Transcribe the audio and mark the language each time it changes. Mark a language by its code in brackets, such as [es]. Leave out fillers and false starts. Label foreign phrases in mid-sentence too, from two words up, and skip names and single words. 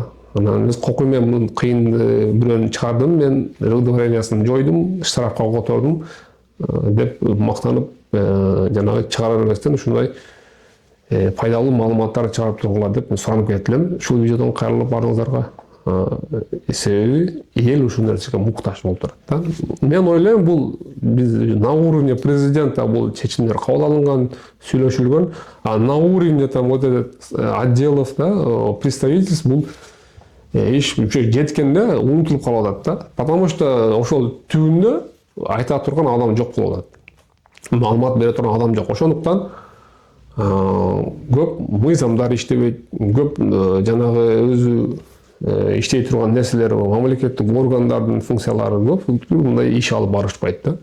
[ky] Анан биз кокуй менен кыйын бирөөнү чыгардым, мен удовлетворениясын жойдум, штрафка котордум деп мактанып, жанагы чыгара бербестен ушундай пайдалуу маалыматтар чыгарып тургула деп суранып кетилем. Ушул видеодон кайрылып баарыңыздарга. Себеби эл ушул нерсеге муктаж болуп турат. Мен ойлойм, бул биз [ru] на уровне президента [ky] бул чечимдер кабыл алынган, сүйлөшүлгөн, [ru] а на уровне там вот этот отделов, да, представительств [ky] бул иш жеткенде унутулуп калып атат да. [ru] Потому что [ky] ошол түбүндө айта турган адам жок болуп атат. Маалымат бере турган адам жок. Ошондуктан көп мыйзамдар иштебейт, көп жанагы өзү иштей турган нерселер, мамлекеттик органдардын функциялары көп мындай иш алып барышпайт да.